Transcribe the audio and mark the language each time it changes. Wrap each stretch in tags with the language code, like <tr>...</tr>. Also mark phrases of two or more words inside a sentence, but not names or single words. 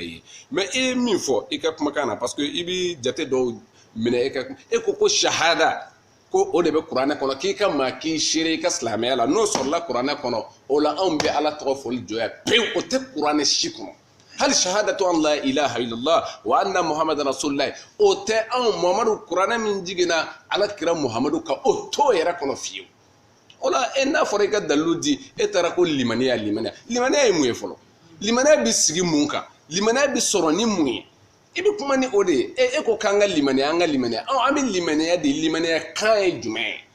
<bm>ye mais i ye min fɔ i ka kumakan na</bm> <fr>parce que</fr> <bm>i bɛ jate dɔw minɛ e ko shahada ko o de bɛ kuranɛ kɔnɔ k'i ka maa k'i seere i ka silamɛya la n'o sɔrɔla kuranɛ kɔnɔ o la anw bɛ ala tɔgɔ fɔli jɔya pewu o tɛ kuranɛ si kɔnɔ hali shahadatu an</bm> <ar>لا إله إلا الله وأن محمدا رسول الله</ar> <bm>o tɛ anw Muhamadu kuranɛ min jiginna ala kira Muhamadu kan o t'o yɛrɛ kɔnɔ fiyewu o la n'a fɔra i ka dalilu di e taara ko limaniya ye mun ye fɔlɔ limaniya bɛ sigi mun kan limaniya bɛ sɔrɔ ni mun ye i bɛ kuma ni o de ye e ko k'an ka limaniya an bɛ limaniya de limaniya kan ye jumɛn</bm>